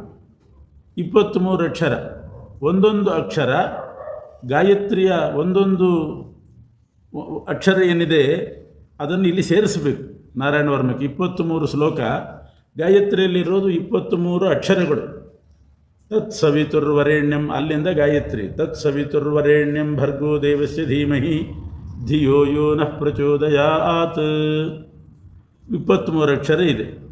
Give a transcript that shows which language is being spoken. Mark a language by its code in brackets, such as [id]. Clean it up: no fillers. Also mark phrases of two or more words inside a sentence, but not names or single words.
[kn] 23 ಅಕ್ಷರ, ಒಂದೊಂದು ಅಕ್ಷರ ಗಾಯತ್ರಿಯ ಒಂದೊಂದು ಅಕ್ಷರ ಏನಿದೆ ಅದನ್ನು ಇಲ್ಲಿ ಸೇರಿಸಬೇಕು. ನಾರಾಯಣ ವರ್ಮಕ್ಕೆ 23 ಶ್ಲೋಕ, ಗಾಯತ್ರಿಯಲ್ಲಿರೋದು 23 ಅಕ್ಷರಗಳು. [sa] ತತ್ ಸವಿತುರ್ವರೆಣ್ಯಂ, [kn] ಅಲ್ಲಿಂದ ಗಾಯತ್ರಿ. [sa] ತತ್ ಸವಿತುರ್ವರೆಣ್ಯಂ ಭರ್ಗೋ ದೇವಸ್ಯ ಧೀಮಹಿ ಧಿಯೋ ಯೋ ನಃ ಪ್ರಚೋದಯಾತ್. [kn] 23 ಅಕ್ಷರ ಇದೆ.